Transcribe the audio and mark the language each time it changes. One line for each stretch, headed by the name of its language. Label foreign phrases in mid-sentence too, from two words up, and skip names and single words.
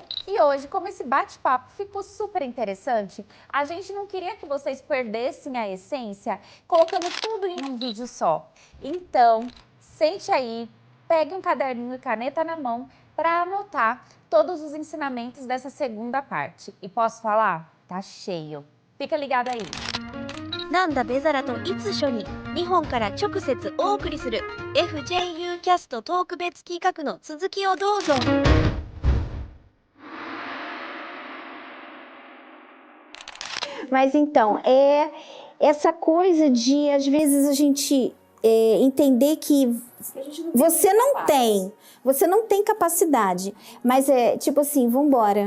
Portuguese: E hoje, como esse bate-papo ficou super interessante, a gente não queria que vocês perdessem a essência colocando tudo em um vídeo só. Então, sente aí, pegue um caderninho e caneta na mão para anotar todos os ensinamentos dessa segunda parte. E posso falar? Tá cheio. Fica ligado aí.
Japanese: なんだベザラといつ初に日本から直接お送りする FJU キャスト特別企画の続きをどうぞ。
Portuguese: Mas então, é essa coisa de, às vezes, a gente entender que você não tem capacidade, mas é tipo assim, vambora.